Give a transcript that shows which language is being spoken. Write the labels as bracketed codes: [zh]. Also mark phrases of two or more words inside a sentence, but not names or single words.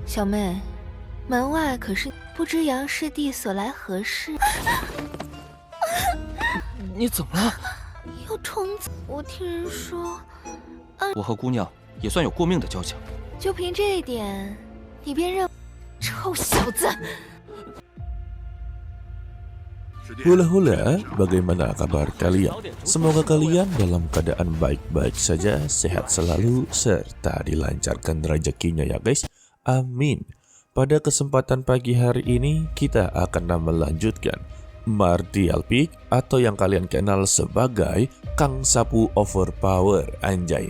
[zh] 小妹，门外可是不知杨师弟所来何事？你怎么了？有虫子，我听人说，我和姑娘也算有过命的交情。就凭这一点，你便认？臭小子！ [id] Hula-hula, bagaimana kabar kalian? Semoga kalian dalam keadaan baik-baik saja, sehat selalu, serta dilancarkan rezekinya ya guys. Amin. Pada kesempatan pagi hari ini, kita akan melanjutkan Martial Peak atau yang kalian kenal sebagai Kang Sapu Overpower, anjay.